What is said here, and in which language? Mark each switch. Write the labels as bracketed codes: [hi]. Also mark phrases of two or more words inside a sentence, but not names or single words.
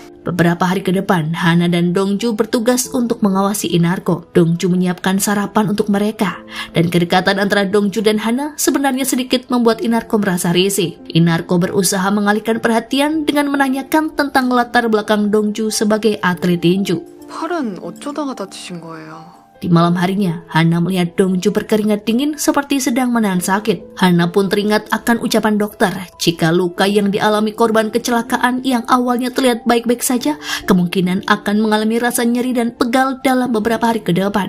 [id] Beberapa hari ke depan, Hana dan Dongju bertugas untuk mengawasi Inarko. Dongju menyiapkan sarapan untuk mereka, dan kedekatan antara Dongju dan Hana sebenarnya sedikit membuat Inarko merasa risih. Inarko berusaha mengalihkan perhatian dengan menanyakan tentang latar belakang Dongju sebagai atlet tinju. [ko] 팔은 어쩌다가 다치신 거예요? [id] Di malam harinya, Hana melihat Dongju berkeringat dingin seperti sedang menahan sakit. Hana pun teringat akan ucapan dokter, jika luka yang dialami korban kecelakaan yang awalnya terlihat baik-baik saja, kemungkinan akan mengalami rasa nyeri dan pegal dalam beberapa hari ke depan.